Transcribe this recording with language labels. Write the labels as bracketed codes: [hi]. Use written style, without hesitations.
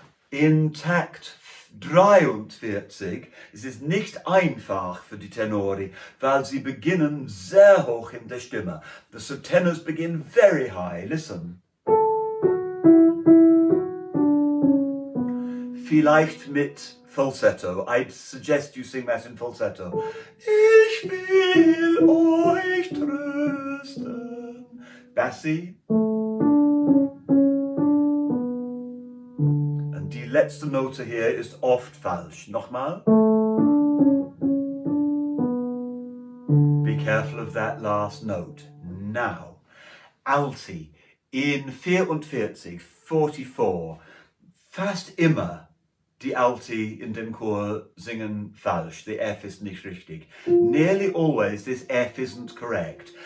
[de] In Takt 43 ist es nicht einfach für die Tenori, weil sie beginnen sehr hoch in der Stimme. [en] The tenors begin very high. Listen. [de] Vielleicht mit Falsetto. [en] I'd suggest you sing that in falsetto. [de] Ich will euch trösten. Bassi. Und die letzte Note hier ist oft falsch. Nochmal. [en] Be careful of that last note. Now, Alti in 44, 44. [de] Fast immer die Alti in dem Chor singen falsch. The F ist nicht richtig. [en] Nearly always this F isn't correct.